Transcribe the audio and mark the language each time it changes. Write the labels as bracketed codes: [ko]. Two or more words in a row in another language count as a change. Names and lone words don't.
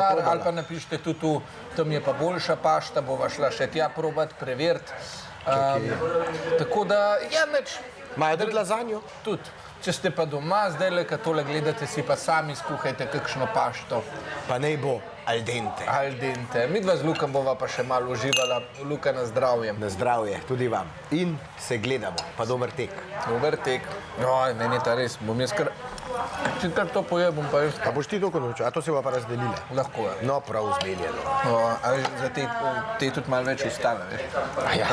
[sl] komentar probala. ali pa napišite tudi tu, tam je pa boljša pašta, bova šla še tja probat, preveriti. Tako da, ja, neč, Imajo tudi lazanjo? tudi. Če ste pa doma, zdaj le, kad tole gledate, si pa sami skuhajte kakšno pašto. Pa naj bo [it] al dente. Al dente. [sl] Midva z Lukom bova pa še malo uživala. Luka, na zdravje. Na zdravje, tudi vam. In se gledamo, pa dober tek. Dober tek. Joj, meni je ta res, bom jaz kar... Če kar to pojem, bom pa jaz... A boš ti to končal, a to se bo pa razdelile? Lahko je. No, prav zmeljeno. A veš, za te tudi malo več ustave, veš.